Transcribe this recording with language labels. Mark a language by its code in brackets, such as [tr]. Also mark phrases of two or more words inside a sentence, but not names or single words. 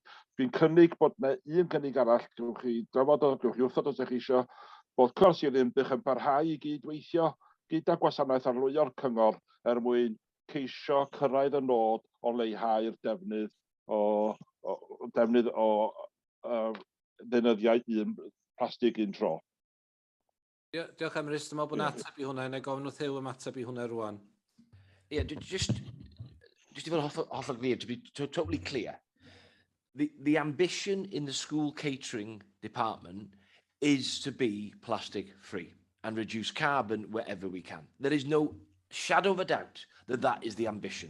[cy] Dwi'n cynnig bod yna un cynnig arall, gewch chi drafod o, gewch chi wrthod os ydych chi eisiau, bod Cor Sir Ddinbych yn parhau I gydweithio gyda gwasanaeth arlwyo'r cyngor mwyn ceisio cyrraedd y nod o leihau'r defnydd o defnydd o ddefnyddiau un plastig un tro. Diolch am Rhys, dwi'n meddwl bod ateb i hwnna, neu gofyn wrth yw ymateb i hwnna rwan. [en] Yeah, just to be off clear, to be totally clear, the ambition in the school catering department is to be plastic free and reduce carbon wherever we can. There is no shadow of a doubt that that is the ambition.